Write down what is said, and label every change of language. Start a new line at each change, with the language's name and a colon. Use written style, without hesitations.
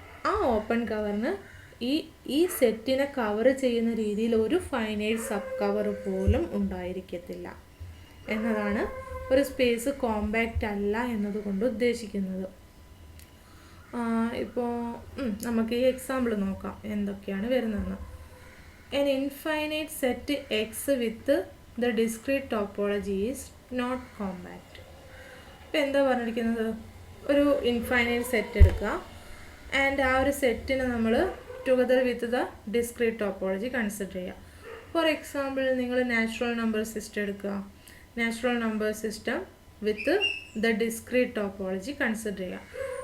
Malayalam: ആ ഓപ്പൺ കവറിന് ഈ സെറ്റിനെ കവർ ചെയ്യുന്ന രീതിയിൽ ഒരു ഫൈനൈറ്റ് സബ് കവർ പോലും ഉണ്ടായിരിക്കത്തില്ല എന്നതാണ് ഒരു സ്പേസ് കോമ്പാക്റ്റ് അല്ല എന്നതുകൊണ്ട് ഉദ്ദേശിക്കുന്നത്. ഇപ്പോൾ നമുക്ക് ഈ എക്സാമ്പിൾ നോക്കാം എന്തൊക്കെയാണ് വരുന്നതെന്ന്.
English: An infinite set X with the discrete topology is not compact.
Malayalam: ഇപ്പോൾ എന്താ പറഞ്ഞിരിക്കുന്നത്, ഒരു ഇൻഫൈനൈറ്റ് സെറ്റ് എടുക്കുക ആൻഡ് ആ ഒരു സെറ്റിനെ നമ്മൾ together with the discrete topology consider ചെയ്യുക. ഫോർ എക്സാമ്പിൾ നിങ്ങൾ നാച്ചുറൽ നമ്പർ സിസ്റ്റം എടുക്കുക, natural number system with the discrete topology consider ചെയ്യുക.